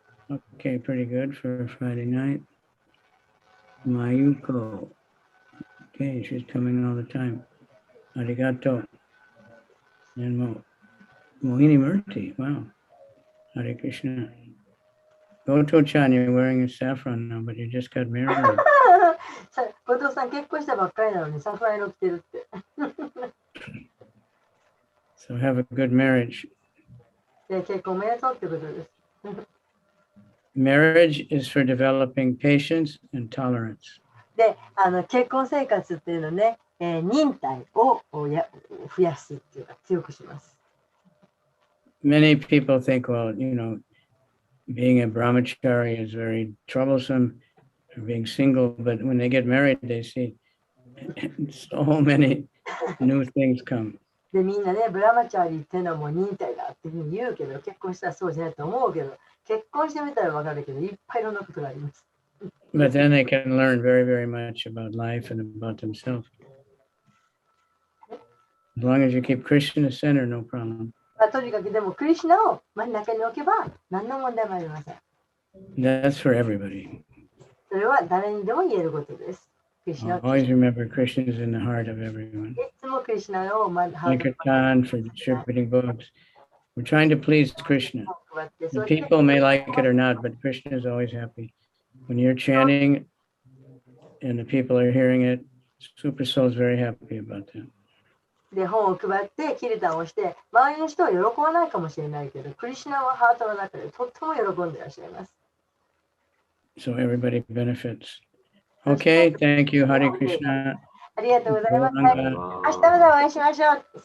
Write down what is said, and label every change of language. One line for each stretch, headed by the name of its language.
English: Okay, pretty good for Friday night. Mayuko. Okay, she's coming all the time. Arigato. And Mohini Murti. Wow. Hare Krishna. Goto-chan, you're wearing a saffron now, but you just got married.
Japanese: 後藤さん結婚したばっかりなのにサフラン色着てるって。
English: So have a good marriage.
Japanese: 結婚おめでとうってことです。
English: Marriage is for developing patience and tolerance.
Japanese: で、結婚生活っていうのね、忍耐を増やすっていうか強くします。
English: Many people think, well, being a brahmachari is very troublesome, or being single, but when they get married, they see so many new things come.
Japanese: で、みんなね、ブラマチャリーっていうのはもう忍耐だっていうふうに言うけど、結婚したらそうじゃないと思うけど、結婚してみたらわかるけど、いっぱいいろんなことがあります。
English: But then they can learn very, very much about life and about themselves. As long as you keep Krishna center, no problem.
Japanese: まあ、とにかくでもクリシュナを真ん中に置けば何の問題もありません。
English: That's for everybody.
Japanese: それは誰にでも言えることです。クリシュナを
English: Always remember Krishna is in the heart of everyone.
Japanese: いつもクリシュナをハートに
English: Sankirtan for distributing books. We're trying to please Krishna.
Japanese: 配って、
English: The
Japanese: そして
English: people may like it or not, but Krishna is always happy. When you're chanting and the people are hearing it, Super Soul is very happy about that.
Japanese: で本を配ってキルタンをして周りの人は喜ばないかもしれないけどクリシュナはハートの中でとっても喜んでいらっしゃいます。
English: So everybody benefits. Okay, thank you, Hare Krishna.
Japanese: ありがとうございます。明日までお会いしましょう。